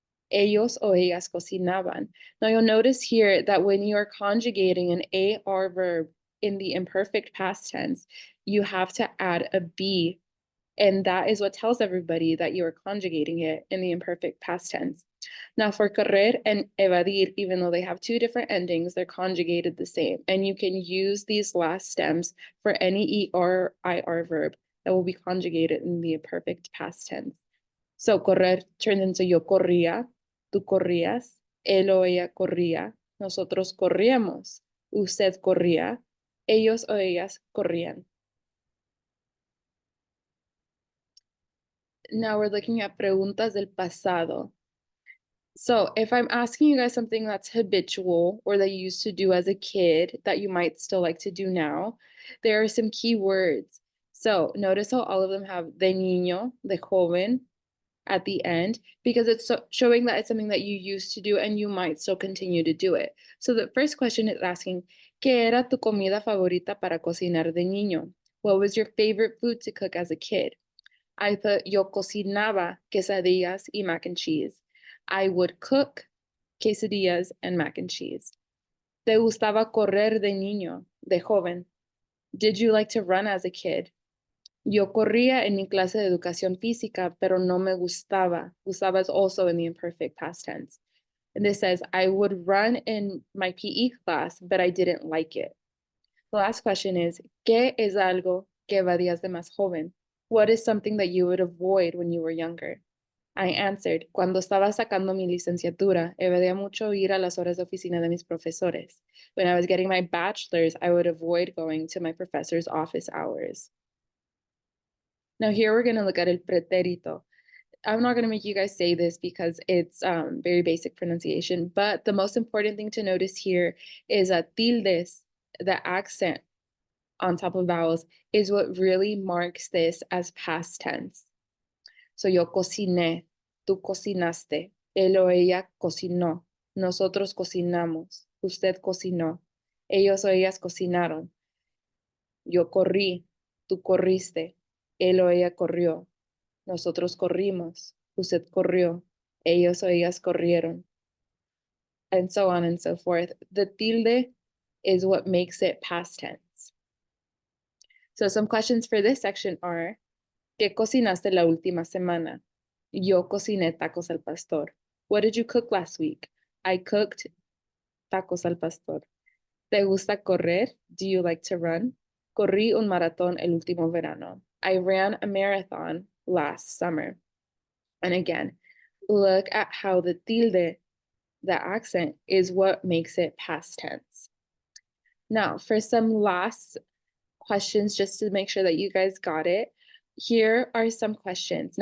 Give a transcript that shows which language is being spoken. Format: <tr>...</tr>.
<es>Ellos o ellas cocinaban.</es> <en>Now you'll notice here that when you are conjugating an AR verb in the imperfect past tense, you have to add a be. And that is what tells everybody that you are conjugating it in the imperfect past tense. Now for correr and evadir, even though they have two different endings, they're conjugated the same. And you can use these last stems for any ER or IR verb that will be conjugated in the imperfect past tense. So correr turned into</en> <es>yo corría, tú corrías, él o ella corría, nosotros corríamos, usted corría, ellos o ellas corrían.</es> <en>Now we're looking at preguntas del pasado. So if I'm asking you guys something that's habitual or that you used to do as a kid that you might still like to do now, there are some key words. So notice how all of them have</en> <es>de niño, de joven,</es> <en>at the end, because it's showing that it's something that you used to do and you might still continue to do it. So the first question is asking,</en> <es>¿Qué era tu comida favorita para cocinar de niño?</es> <en>What was your favorite food to cook as a kid? I put,</en> <es>yo cocinaba quesadillas y</es> <en>mac and cheese. I would cook quesadillas and mac and cheese.</en> <es>¿Te gustaba correr de niño, de joven?</es> <en>Did you like to run as a kid?</en> <es>Yo corría en mi clase de educación física, pero no me gustaba.</es> <en>Gustaba is also in the imperfect past tense. And this says, I would run in my PE class, but I didn't like it. The last question is,</en> <es>¿qué es algo que evadías de más joven?</es> <en>What is something that you would avoid when you were younger? I answered,</en> <es>cuando estaba sacando mi licenciatura, evadía mucho ir a las horas de oficina de mis profesores.</es> <en>When I was getting my bachelor's, I would avoid going to my professor's office hours. Now here we're going to look at el pretérito. I'm not going to make you guys say this because it's very basic pronunciation, but the most important thing to notice here is that tildes, the accent on top of vowels, is what really marks this as past tense.</en> <es>So yo cociné, tú cocinaste, él o ella cocinó, nosotros cocinamos, usted cocinó, ellos o ellas cocinaron, yo corrí, tú corriste, él o ella corrió, nosotros corrimos, usted corrió, ellos o ellas corrieron,</es> <en>and so on and so forth. The tilde is what makes it past tense. So some questions for this section are,</en> <es>¿qué cocinaste la última semana? Yo cociné tacos al pastor.</es> <en>What did you cook last week? I cooked tacos al pastor.</en> <es>¿Te gusta correr?</es> <en>Do you like to run?</en> <es>Corrí un maratón el último verano.</es> <en>I ran a marathon last summer. And again, look at how the tilde, the accent, is what makes it past tense. Now, for some last questions, just to make sure that you guys got it, here are some questions.</en>